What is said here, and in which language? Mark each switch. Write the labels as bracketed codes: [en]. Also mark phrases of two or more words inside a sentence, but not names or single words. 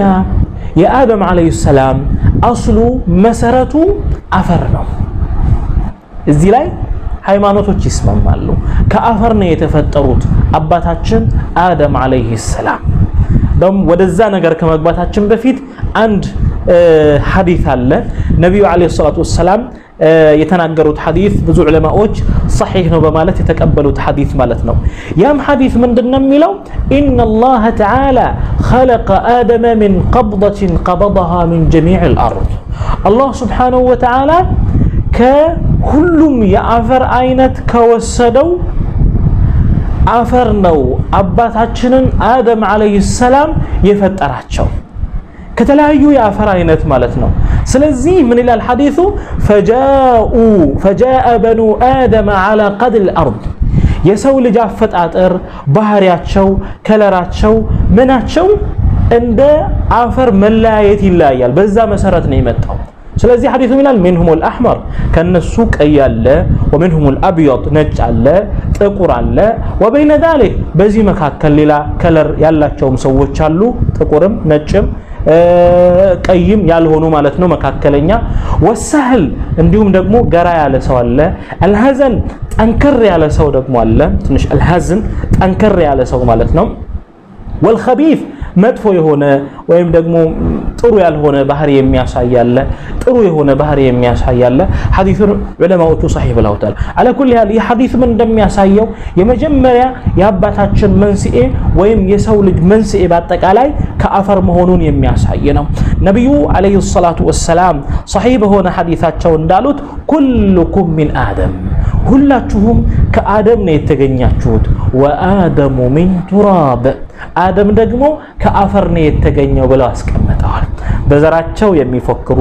[am] የአደም [ar] عليه السلام [am] አስሉ መሰረቱ አፈር ነው። እዚህ ላይ ሃይማኖቶች ይስማማሉ። ከአፈር ነው የተፈጠሩት አባታችን አደም [ar] عليه السلام። [am] ደም ወደዛ ነገር ከመግባታችን በፊት አንድ ሐዲስ አለ። ነብዩ [ar] عليه الصلاة والسلام [am] የተናገሩት ሐዲስ ብዙ ዑለማዎች صحيح ነው በማለት የተቀበሉት ሐዲስ ማለት ነው። ያም ሐዲስ ምንድነው የሚለው? [ar] إن الله تعالى خلق آدم من قبضة قبضها من جميع الأرض الله سبحانه وتعالى [am] ከሁሉም የአፈር አይነት ከወሰደው አፈር ነው አባታችንን አደም [ar] عليه السلام [am] የፈጠራቸው ከተለያዩ የአፈር አይነት ማለት ነው። ስለዚህ ምን ይላል ሐዲሱ? [ar] فجاء بنو آدم على قدر الأرض [am] የሰው ልጅ አፈጣጠር ባህሪያቸው ከለራቸው ምናቸው እንደ አፈር መለያየት ይለያያል። በዛ መሰረት ነው የመጣው። ስለዚህ ሐዲሱ ይላል [ar] منهم الأحمر [am] ከነሱ ቀይ አለ [ar] ومنهم الأبيض [am] ነጭ አለ ጥቁር አለ [ar] وبين ذلك [am] በዚህ መካከል ሌላ ከለር ያላቸውም ሰዎች አሉ ጥቁርም ነጭም ቀይም ያልሆኑ ማለት ነው መካከለኛ ወሰህል እንዲሁም ደግሞ ገራ ያለ ሰው አለ አልሐዘን ጠንከር ያለ ሰው ደግሞ አለ ትንሽ አልሐዘን ጠንከር ያለ ሰው ማለት ነው والخبيث መጥፎ የሆነ ወይም ደግሞ ጥሩ ያልሆነ ባህሪ የሚያሳያለ ጥሩ የሆነ ባህሪ የሚያሳያለ ሐዲሱን ዑለማዎቹ صحيح ብለውታል። [ar] على كل حال [am] ይህ ሐዲስ ምን እንደሚያሳየው የመጀመሪያ የአባታችን መንስኤ ወይም የሰው ልጅ መንስኤ በአጠቃላይ ከአፈር መሆኑን የሚያሳይ ነው። ነብዩ [ar] عليه الصلاة والسلام [am] صحيح በሆነ ሐዲሳቸው እንዳሉት [ar] كلكم من آدم [am] ሁላችሁም ከአደም ነው የተገኛችሁት [ar] وآدم من تراب [am] አደም ደግሞ ከአፈር ነው የተገኘው ብለው አስቀምጠዋል። በዘራቸው የሚፎክሩ